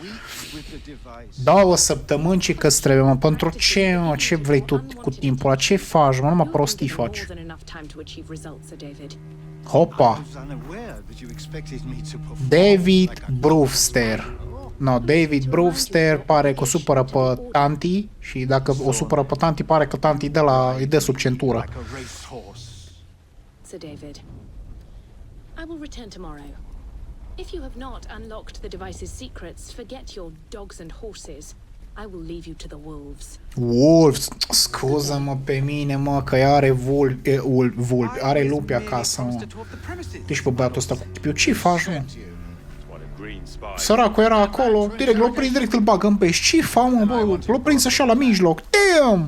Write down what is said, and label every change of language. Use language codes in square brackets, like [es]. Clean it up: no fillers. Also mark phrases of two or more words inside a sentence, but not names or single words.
[ro] 2 săptămâni ce că trebuie, mă, pentru ce, mă, ce vrei tu cu timpul ăla, ce faci, mă, numai prostii faci. Hopa! David Brewster. No, David Brewster pare că o supără pe tanti și dacă o supără pe tanti, pare că tanti îi dă sub centură. [en] Sir David, I will return tomorrow. If you have not unlocked the device's secrets, forget your dogs and horses. I will leave you to the wolves. [ro] Wolves, scuză-mă pe mine, mă, că are vulpi, are lupi acasă, mă. Deci pe băiatul ăsta cu chipiu, ce faci, mă? Săracul era acolo, direct l-a prins, direct îl bagă în pești. Ce fac, mă, bă? L-a prins așa la mijloc. Damn!